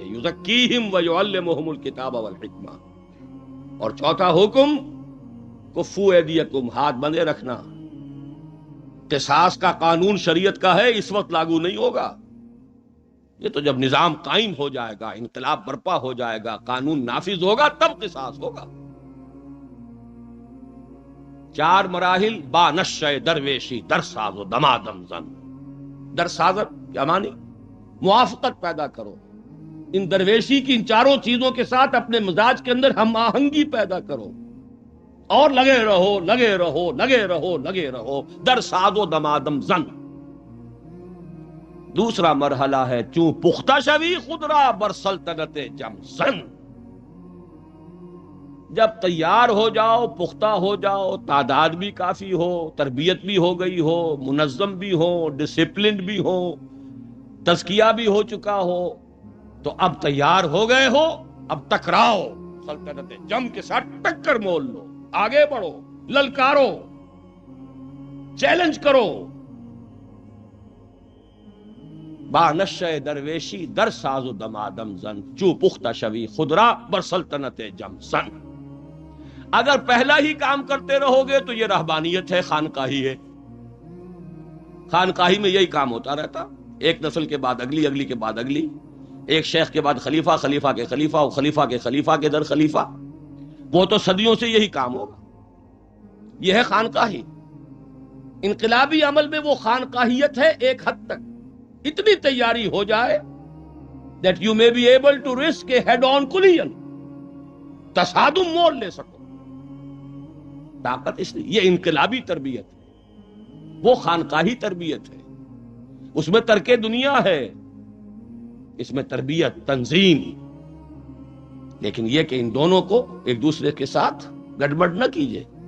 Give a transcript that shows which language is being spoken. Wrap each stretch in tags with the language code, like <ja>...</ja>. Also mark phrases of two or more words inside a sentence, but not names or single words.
<ar>یزکیہم ویعلمہم الکتاب والحکمہ.</ar> <ur>اور چوتھا حکم،</ur> <ar>کفوا ایدیکم،</ar> <ur>ہاتھ بندھے رکھنا. قصاص کا قانون شریعت کا ہے، اس وقت لاگو نہیں ہوگا. یہ تو جب نظام قائم ہو جائے گا، انقلاب برپا ہو جائے گا، قانون نافذ ہوگا، تب قصاص ہوگا. 4 مراحل.</ur> <fa>با نشہ درویشی در ساز و دمادم زن. در سازت</fa> <ur>کیا معنی؟ موافقت پیدا کرو. ان درویشی کی ان 4 چیزوں کے ساتھ اپنے مزاج کے اندر ہم آہنگی پیدا کرو، اور لگے رہو لگے رہو لگے رہو لگے رہو.</ur> <fa>در ساز و دمادم زن.</fa> <ur>دوسرا مرحلہ ہے</ur> <fa>چوں پختہ شوی خود را بر سلطنت جم زن.</fa> <ur>جب تیار ہو جاؤ، پختہ ہو جاؤ، تعداد بھی کافی ہو، تربیت بھی ہو گئی ہو، منظم بھی ہو، ڈسپلنڈ بھی ہو، تزکیہ بھی ہو چکا ہو، تو اب تیار ہو گئے ہو، اب ٹکراؤ. سلطنت جم کے ساتھ ٹکر مول لو، آگے بڑھو، للکارو، چیلنج کرو.</ur> <fa>با نشہ درویشی در ساز و دمادم زن، چو پختہ شوی خود را بر سلطنت جم زن.</fa> <ur>اگر پہلا ہی کام کرتے رہو گے تو یہ رہبانیت ہے، خانقاہی ہے. خانقاہی میں یہی کام ہوتا رہتا، ایک نسل کے بعد اگلی، اگلی کے بعد اگلی، ایک شیخ کے بعد خلیفہ، خلیفہ کے خلیفہ، اور خلیفہ کے خلیفہ کے در خلیفہ. وہ تو صدیوں سے یہی کام ہوگا. یہ ہے خانقاہی. انقلابی عمل میں وہ خانقاہیت ہے ایک حد تک. اتنی تیاری ہو جائے</ur> <en>that you may be able to risk a head-on collision.</en> <ur>تصادم مول لے سکو. طاقت اس لیے یہ انقلابی تربیت ہے، وہ خانقاہی تربیت ہے. اس میں ترک دنیا ہے، اس میں تربیت، تنظیم. لیکن یہ کہ ان دونوں کو ایک دوسرے کے ساتھ گڑبڑ نہ کیجیے.</ur>